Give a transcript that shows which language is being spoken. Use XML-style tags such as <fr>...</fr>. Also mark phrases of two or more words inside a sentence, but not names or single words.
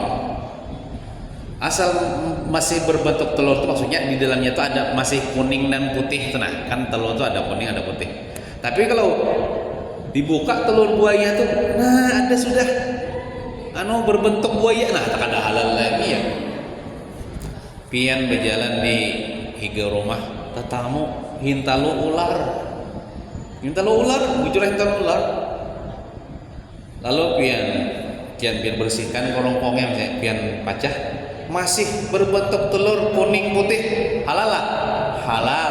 <id>Asal masih berbentuk telur itu maksudnya di dalamnya itu ada masih kuning dan putih, tenang kan telur itu ada kuning ada putih. Tapi kalau dibuka telur buaya tuh, nah ada sudah berbentuk buaya, nah tak ada halal lagi ya.</id> <bjn>Pian berjalan di higa rumah tetamu hintalu ular, bujur hintalu ular. Lalu pian bersihkan korongkongnya, misalnya pian pacah masih berbentuk telur kuning putih, halal lah, halal.</bjn>